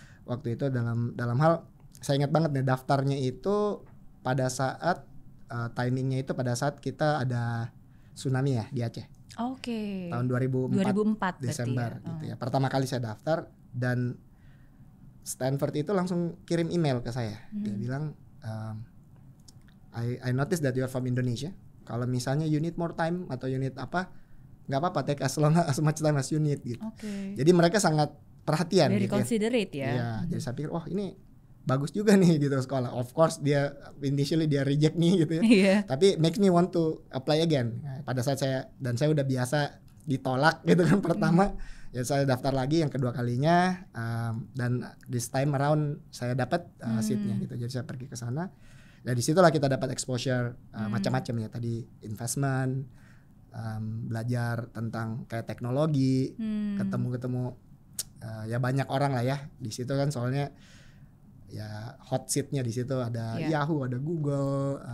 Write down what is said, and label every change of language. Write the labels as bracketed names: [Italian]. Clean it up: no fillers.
[Indonesian] Waktu itu dalam hal, saya ingat banget nih daftarnya itu pada saat timingnya itu pada saat kita ada tsunami ya di Aceh. Oke. Tahun 2004 Desember ya. gitu ya. Pertama kali saya daftar dan Stanford itu langsung kirim email ke saya. Dia bilang [English] I noticed that you are from Indonesia. [Indonesian] Kalau misalnya [English] you need more time [Indonesian] atau [English] you need [Indonesian] apa, nggak apa-apa, [English] take as much time as you need [Indonesian] gitu. Jadi mereka sangat perhatian. [English] Very considerate ya. [Indonesian] Iya, jadi saya pikir ini bagus juga nih gitu sekolah. [English] Of course [Indonesian] dia initially dia reject nih gitu ya. Tapi [English] makes me want to apply again. [Indonesian] Nah, pada saat saya udah biasa ditolak gitu kan pertama, ya saya daftar lagi yang kedua kalinya, dan [English] this time around [Indonesian] saya dapat seatnya gitu. Jadi saya pergi ke sana. Dari situlah kita dapat exposure macam-macam ya, tadi investment, belajar tentang kayak teknologi, ketemu ya banyak orang lah ya di situ kan, soalnya ya hot seatnya di situ ada Yahoo, ada Google,